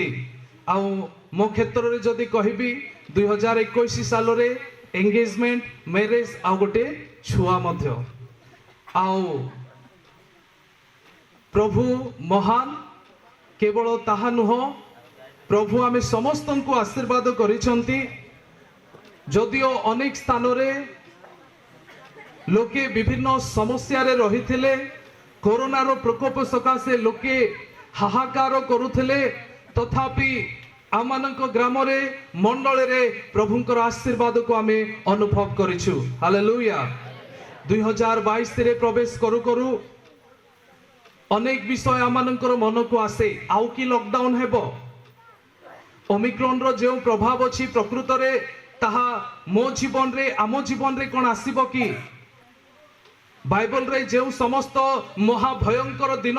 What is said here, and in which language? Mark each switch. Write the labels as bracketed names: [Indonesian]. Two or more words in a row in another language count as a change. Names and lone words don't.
[Odia] ଆଉ ମୋ କ୍ଷେତ୍ର ରେ ଯଦି କହିବି 2021 ସାଲ ରେ [English] engagement marriage [Odia] ଆ ଗୋଟେ ଛୁଆ ମଧ୍ୟ ଆଉ ପ୍ରଭୁ ମହାନ କେବଳ ତାହା ନୁହେଁ ପ୍ରଭୁ ଆମେ ସମସ୍ତ କୁ ଆଶୀର୍ବାଦ କରିଛନ୍ତି। ଯଦିଓ ଅନେକ ସ୍ଥାନ ରେ ଲୋକେ ବିଭିନ୍ନ ସମସ୍ୟା ରେ ରହିଥିଲେ କରୋନା ର ପ୍ରକୋପ ସକାଶେ ଲୋକେ ହାହାକାର କରୁଥିଲେ ତଥାପି ଆମମାନଙ୍କ ଗ୍ରାମ ରେ ମଣ୍ଡଳୀ ରେ ପ୍ରଭୁଙ୍କର ଆଶୀର୍ବାଦ କୁ ଆମେ ଅନୁଭବ କରିଛୁ। ହାଲେଲୁୟା। 2022 ରେ ପ୍ରବେଶ କରୁ କରୁ ଅନେକ ବିଷୟ ଆମମାନଙ୍କର ମନ କୁ ଆସେ ଆଉ କି ଲକଡାଉନ ହେବ ଓମିକ୍ରନ ର ଯୋ ପ୍ରଭାବ ଅଛି ପ୍ରକୃତ ରେ ତାହା ମୋ ଜୀବନ ରେ ଆମ ଜୀବନ ରେ କେଉଁ ଆସିବ କି ବାଇବଲ ରେ ଯୋ ସମସ୍ତ ମହାଭୟଙ୍କର ଦିନ